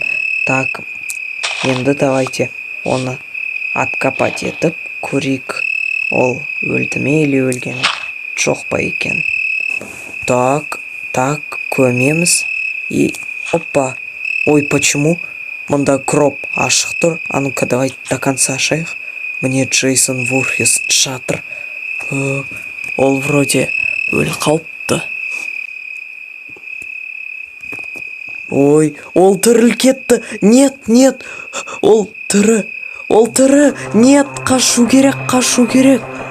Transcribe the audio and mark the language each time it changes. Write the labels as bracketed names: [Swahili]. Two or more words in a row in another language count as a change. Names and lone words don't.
[Kazakh] Так, енді давайте оны откопать етіп көрейік. Ол өлді ме или өлген жоқ па екен? Так, көмеміз. И, опа. Ой, почему? Мында гроб ашық тұр. [Russian] А ну-ка, давай до конца ашайық. [Kazakh] Мне Джейсон Вурхес жатыр. Ол вроде өлі қалыпты. Ой, ол тіріл кетті. Нет, ол тірі. Нет, қашу керек.